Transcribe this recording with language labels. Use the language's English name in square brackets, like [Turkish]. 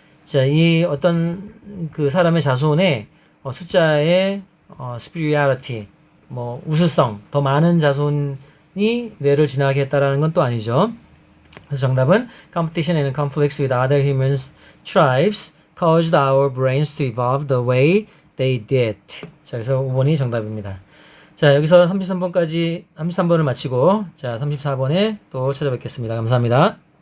[Korean] 자, 이 어떤 그 사람의 자손의 숫자의 superiority, 우수성, 더 많은 자손이 뇌를 진화하게 했다라는 건 또 아니죠. 그래서 정답은 [English] competition and conflicts with other human tribes caused our brains to evolve the way they did. [Korean] 자, 그래서 5번이 정답입니다. 자, 여기서 33번을 마치고, 자, 34번에 또 찾아뵙겠습니다. 감사합니다.